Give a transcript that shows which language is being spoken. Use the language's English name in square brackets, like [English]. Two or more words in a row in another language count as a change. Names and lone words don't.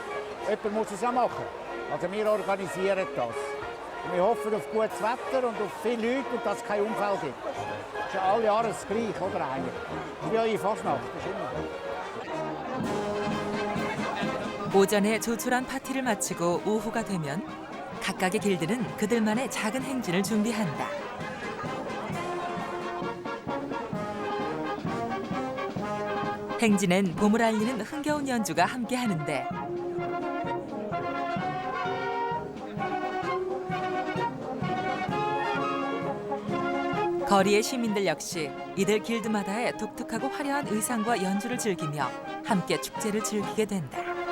[German] Jemand muss es ja machen. Also wir organisieren das. Wir hoffen auf gutes Wetter und auf viele Leute und dass es keinen Unfall gibt. Das ist ja alle Jahre das Gleiche, oder eigentlich? Das ist wie eure Fasnacht, das ist immer. [Korean] 오전에 조촐한 파티를 마치고 오후가 되면 각각의 길드는 그들만의 작은 행진을 준비한다. 행진엔 봄을 알리는 흥겨운 연주가 함께하는데 거리의 시민들 역시 이들 길드마다의 독특하고 화려한 의상과 연주를 즐기며 함께 축제를 즐기게 된다.